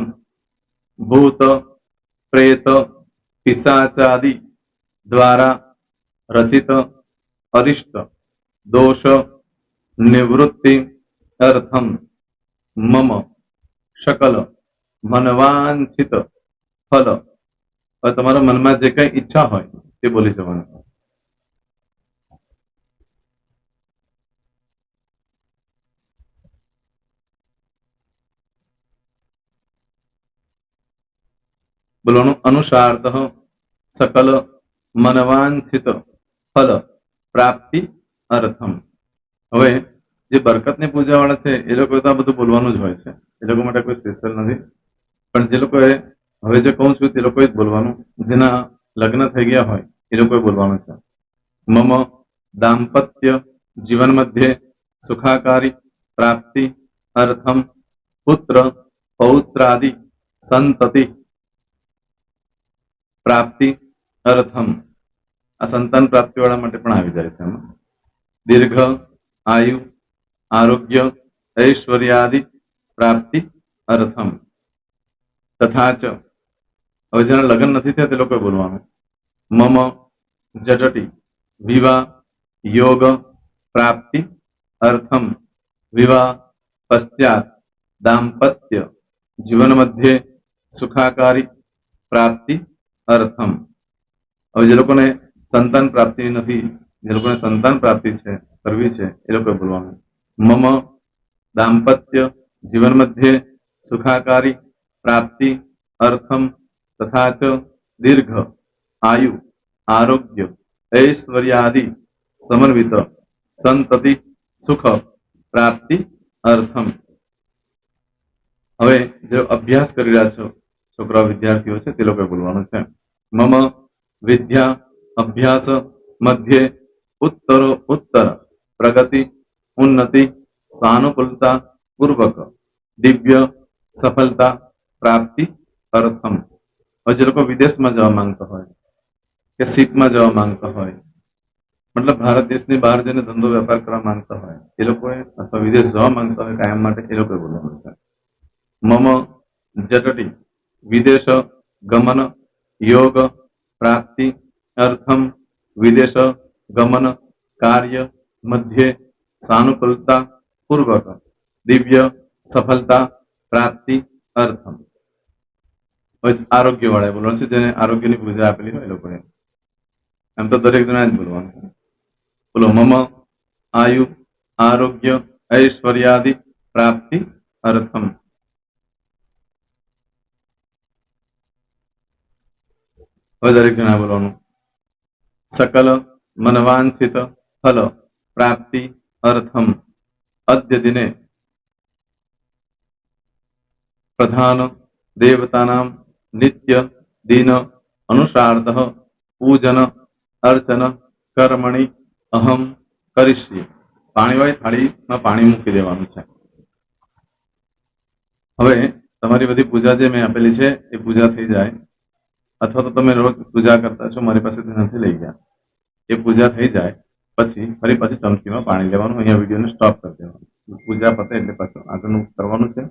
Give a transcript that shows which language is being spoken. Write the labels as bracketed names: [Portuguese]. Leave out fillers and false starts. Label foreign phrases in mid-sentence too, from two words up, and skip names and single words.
[Sanskrit] भूत प्रेत पिशाचादि द्वारा रचित अरिष्ट दोष निवृत्ति अर्थम मम सकल मनवांछित फल [Hindi] और तुम्हारा मन में [Gujarati] જે કઈ ઇચ્છા હો તે બોલી જવાન [Sanskrit] बोलो अनुसारतः सकल मनवांछित फल प्राप्ति अर्थम [Gujarati] હવે જે બરકતને પૂજાવાળા છે એ લોકો તો આ બધું બોલવાનું જ હોય છે એ લોકો માટે કોઈ સ્પેશિયલ નથી પણ જે લોકોએ હવે જે કહું છું તે લોકોએ જ બોલવાનું જેના લગ્ન થઈ ગયા હોય એ લોકોએ બોલવાનું છે [Sanskrit] मम दांपत्य जीवन मध्ये सुखाकारी प्राप्ति अर्थम पुत्र पौत्रादि संतति प्राप्ति अर्थम [Gujarati] આ સંતાન પ્રાપ્તિવાળા માટે પણ આવી જાય છે એમાં [Sanskrit] दीर्घ आयु आरोग्य ऐश्वर्यादि प्राप्ति अर्थम तथा [Gujarati] च હવે જેના લગ્ન નથી થયા તે લોકોએ બોલવાનું [Sanskrit] मम जटटी विवाह योग प्राप्ति अर्थम विवाह पश्चात दांपत्य जीवन मध्ये सुखाकारी प्राप्ति अर्थम હવે [Gujarati] જે લોકોને સંતાન પ્રાપ્તિ નથી જે લોકોને સંતાન પ્રાપ્તિ છે કરવી છે એ લોકોએ બોલવાનું [Sanskrit] मम दांपत्य जीवन मध्ये सुखाकारी प्राप्ति अर्थम तथा च दीर्घ आयु आरोग्य ऐश्वर्यादि समन्वित संतति सुख प्राप्ति अर्थम [Gujarati] હવે જે અભ્યાસ કરી રહ્યા છો છોકરા વિદ્યાર્થીઓ છે તે લોકોએ બોલવાનું છે [Sanskrit] मम विद्या अभ्यास मध्ये उत्तरो उत्तर प्रगति उन्नति सानुकूलता पूर्वक दिव्य सफलता प्राप्ति [Hindi] अर्थम और जो लोग विदेश में जवा मांगता हो के सीप में जवा मांगता हो मतलब भारत देश ने बहार जने धंधो व्यापार करवा मांगता हो ये लोग अथवा विदेश जवा मांगता हो कायम माटे ये लोग बोलવાનું [Sanskrit] मम जटटी विदेश गमन योग प्राप्ति अर्थम विदेश गमन कार्य मध्य सानुकूलता पूर्वक दिव्य सफलता प्राप्ति अर्थम [Gujarati] આરોગ્ય વાલા बोलવાનું છે જેને આરોગ્યની પૂજા આપેલી હોય એ લોકોએ એમ તો દરેક જણા જ બોલવાનું બોલો [Sanskrit] मम आयु आरोग्य ऐश्वर्यादि प्राप्ति अर्थम [Gujarati] હવે દરેક જણા બોલવાનું [Sanskrit] सकल मनवांछित फल प्राप्ति अर्थम अद्य दिने प्रधान देवतानां नित्य दिन अनुसारतः पूजन अर्चन कर्मणि अहम करिष्ये [Gujarati] पाणीवाળી થાળીમાં પાણી મૂકી દેવાનું છે હવે તમારી બધી પૂજા જે મેં આપેલી છે એ પૂજા થઈ જાય, અથવા તો તમે રોજ પૂજા કરતા છો, મારી પાસેથી નથી લઈ ગયા, એ પૂજા થઈ જાય પછી ફરી પાછી ચમચીમાં પાણી લેવાનું. અહીંયા વિડીયોને સ્ટોપ કરી દેવાનું. પૂજા પતે એટલે પાછું આગળનું કરવાનું છે.